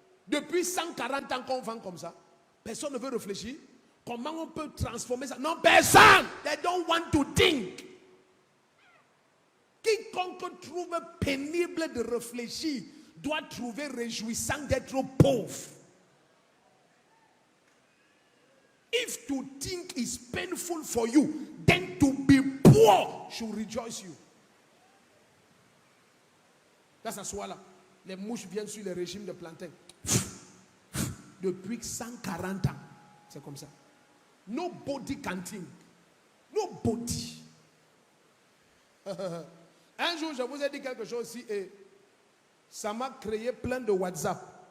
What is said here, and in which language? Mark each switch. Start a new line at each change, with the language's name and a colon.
French: Depuis 140 ans qu'on vend comme ça. Personne ne veut réfléchir. Comment on peut transformer ça? Non, personne.
English: They don't want to think.
French: Quiconque trouve pénible de réfléchir doit trouver réjouissant d'être pauvre.
English: If to think is painful for you, then to be poor should rejoice you.
French: Là, ça soit là. Les mouches viennent sur le régime de plantain. Depuis 140 ans. C'est comme ça.
English: Nobody can think. Nobody.
French: Un jour, je vous ai dit quelque chose ici et ça m'a créé plein de WhatsApp.